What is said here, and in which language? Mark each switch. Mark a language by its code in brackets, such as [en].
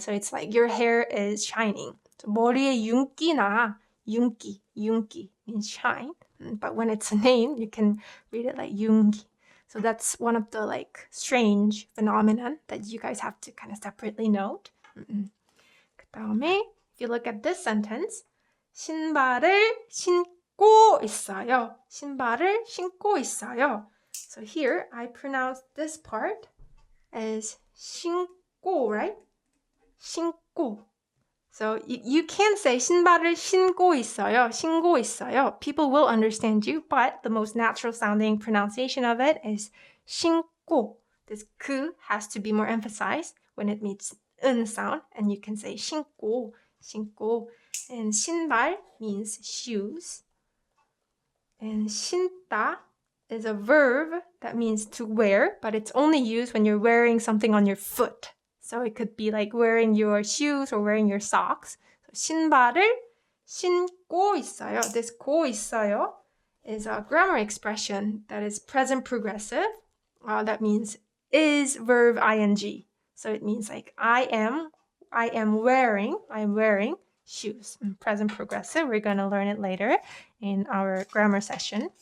[en] So it's like your hair is shining. So [ko] 머리에 윤기나, 윤기, 윤기 [en] means shine. But when it's a name, you can read it like [ko] 윤기. [en] So that's one of the like strange phenomenon that you guys have to kind of separately note. [ko] 그다음에 [en] if you look at this sentence, [ko] 신발을 신고 있어요. 신발을 신고 있어요. [en] So here I pronounce this part as [ko] 신고, [en] right? [ko] 신고. [en] So you can say [ko] 신발을 신고 있어요. 신고 있어요. [en] People will understand you, but the most natural sounding pronunciation of it is [ko] 신고. [en] This 그 has to be more emphasized when it meets 은 sound, and you can say [ko] 신고, 신고. [en] And 신발 means shoes. And 신다 is a verb that means to wear, but it's only used when you're wearing something on your foot. So it could be like wearing your shoes or wearing your socks. So [ko] 신발을 신고 있어요. [en] This 고 있어요 is a grammar expression that is present progressive. That means is verb ing. So it means like I am wearing shoes. Present progressive. We're going to learn it later in our grammar session.